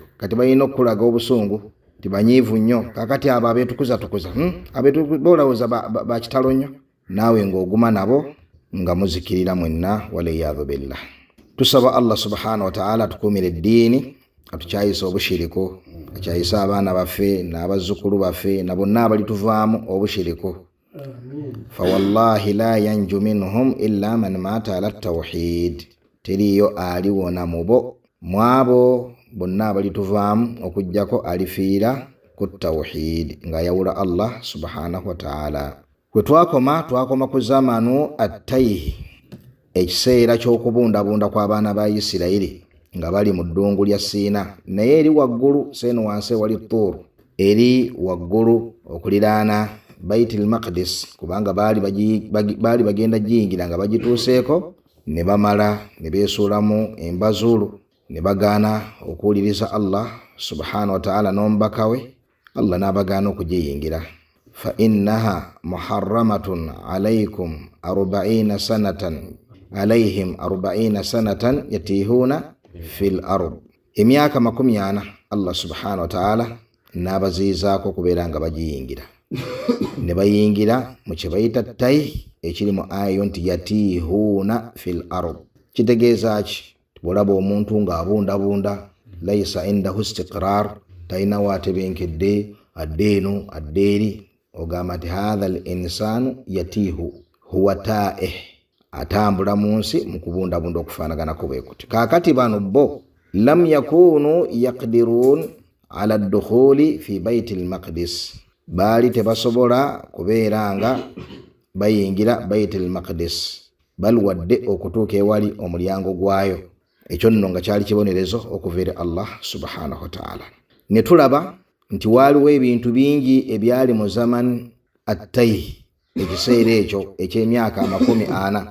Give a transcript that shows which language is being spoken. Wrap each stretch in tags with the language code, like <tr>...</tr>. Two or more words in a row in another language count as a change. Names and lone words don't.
<lg>Kati balina okulaga obusungu tibanyiivu nnyo. Kakati abo abeetukuza boolowooza ba kitalo nnyo, naawe ng'oguma nabo nga muzikirira mwenna,</lg> <ar>والعياذ بالله.</ar> <lg>Tusaba Allah</lg> <ar>سبحانه وتعالى</ar> <lg>tukuumire eddiini, atukyayisa obushiriku, akyayisa abaana baffe n'abazzukulu baffe na bonna abalituvaamu obushiriku.</lg> <ar>فوالله لا ينجو منهم إلا من مات على التوحيد.</ar> <lg>Teriyo aliwona mubo mwabo bonna abalituvaamu okujjako alifiira ku tawhid, nga yawula Allah</lg> <ar>سبحانه وتعالى.</ar> <lg>Kwe twakoma ku</lg> <ar>زمن التيه,</ar> <lg>ekiseera ky'okubundabunda kw'abaana ba Isirayiri nga bali mu ddungu lya Siina, naye eri waggulu seeno wansi wali Tuur, eri waggulu okuliraana Baitul Maqdis, kubanga baali bagenda giyingira nga bagituuseeko ne bamala ne beesuulamu embazulu ne bagaana okuwuliriza Allah</lg> <ar>سبحانه وتعالى</ar> <lg>n'omubaka we. Allah n'abagaana okugiyingira.</lg> <ar>فإنها محرمة عليكم 40 سنة عليهم 40 سنة يتيهون في الأرض.</ar> <lg>Emyaka 40 Allah</lg> <ar>سبحانه وتعالى</ar> <lg>n'abaziizaako kubeera nga bagiyingira. Ne bayingira mu kye bayita tayi, ekiri mu ayo nti</lg> <ar>يتيهون في الأرض.</ar> <lg>Kitegeeza ki? Bw'olaba omuntu ng'abundabunda,</lg> <ar>ليس عنده استقرار,</ar> <lg>talina waatebenkedde, adde eno adde eri, ogamba nti</lg> <ar>هذا الإنسان يتيه هو تائه,</ar> <lg>atambula mu nsi mu kubundabunda okufaanaganako bwe kuti. Kaakati bano bo</lg> <ar>لم يكونوا يقدرون على الدخول في بيت المقدس,</ar> <lg>baali tebasobola kubeera nga bayingira Baitul Maqdis bal wadde okutuuka ewali omulyango gwayo. Ekyo nno nga kyali kibonerezo okuva eri Allah</lg> <ar>سبحانه وتعالى.</ar> <lg>Ne tulaba nti waaliwo ebintu bingi ebyali mu</lg> <ar>زمن التيه,</ar> <lg>ekiseera ekyo eky'emyaka 40.</lg>